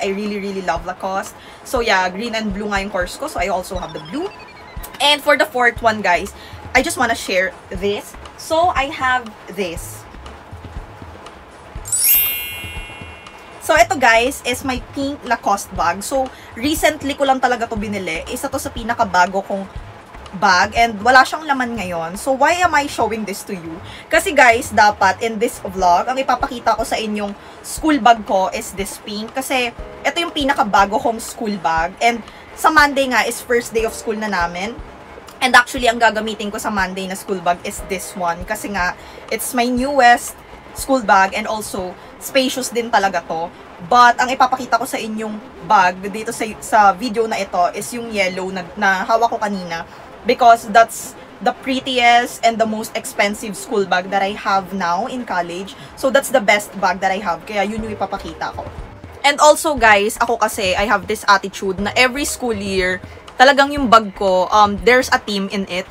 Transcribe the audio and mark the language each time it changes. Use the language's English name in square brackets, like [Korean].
[English] I really love Lacoste. So yeah, green and blue [Filipino] nga yung course ko, [English] so I also have the blue. And for the fourth one guys, I just want to share this. So I have this. So ito guys is my pink Lacoste bag. [Filipino] So recently ko lang talaga to binili. Isa to sa pinakabago kong bag, and wala siyang laman ngayon. [English] So why am I showing this to you? [Filipino] Kasi guys, dapat [English] in this vlog, [Filipino] ang ipapakita ko sa inyong school bag ko [English] is this pink. [Filipino] Kasi ito yung pinakabago kong school bag. And sa Monday nga is [English] first day of school [Filipino] na namin. [English] And actually, [Filipino] ang gagamitin ko sa Monday na school bag [English] is this one. [Filipino] Kasi nga, [English] it's my newest school bag, and also, spacious [Filipino] din talaga to. But, ang ipapakita ko sa inyong bag dito sa video na ito is yung yellow na hawak ko kanina. [English] Because that's the prettiest and the most expensive school bag that I have now in college. So, that's the best bag that I have. [Filipino] Kaya yun yung ipapakita ko. [English] And also guys, ako kasi, I have this attitude na every school year, [Filipino] talagang yung bag ko, [English] there's a theme in it.